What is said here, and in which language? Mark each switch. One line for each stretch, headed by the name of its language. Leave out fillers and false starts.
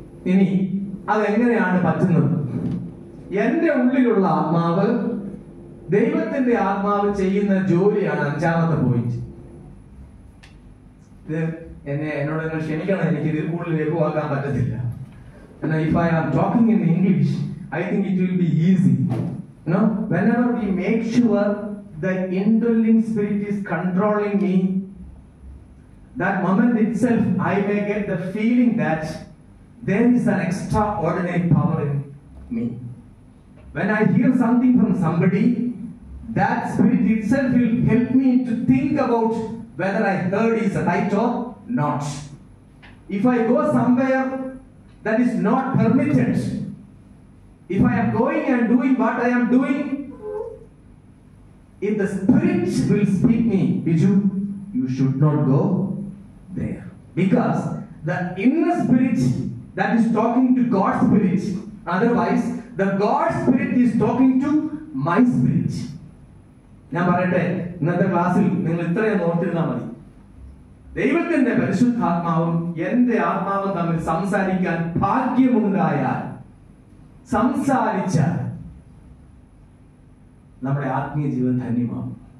Malayalam: ഇനി അതെങ്ങനെയാണ് പറ്റുന്നത്? എന്റെ ഉള്ളിലുള്ള ആത്മാവ് ദൈവത്തിന്റെ ആത്മാവ് ചെയ്യുന്ന ജോലിയാണ് 5ാമത്തെ പോയിന്റ്. ഇത് എന്നോട് നിങ്ങൾ ക്ഷമിക്കണം, എനിക്ക് ഇതിൽ കൂടുതൽ ലഘുവാക്കാൻ പറ്റത്തില്ല.
English: If I am talking in English, I think it will be easy. Whenever we make sure the indwelling spirit is controlling me, that moment itself I may get the feeling that there is an extraordinary power in me. When I hear something from somebody, that spirit itself will help me to think about whether I heard is right or not. If I go somewhere that is not permitted, if I am going and doing what I am doing, if the spirit will speak me, Biju, you should not go there. Because the inner spirit that is talking to God's spirit, otherwise the God spirit is talking to my spirit.
Malayalam: ഞാൻ പറയട്ടെ, ഇന്നത്തെ ക്ലാസ്സിൽ നിങ്ങൾ ഇത്രയും ഓർത്തിരുന്നാൽ മതി. ദൈവത്തിന്റെ പരിശുദ്ധാത്മാവും എന്റെ ആത്മാവും തമ്മിൽ സംസാരിക്കാൻ ഭാഗ്യമുണ്ടായാൽ സംസാരിച്ചാൽ നമ്മുടെ ആത്മീയ ജീവിതം ധന്യമാകും.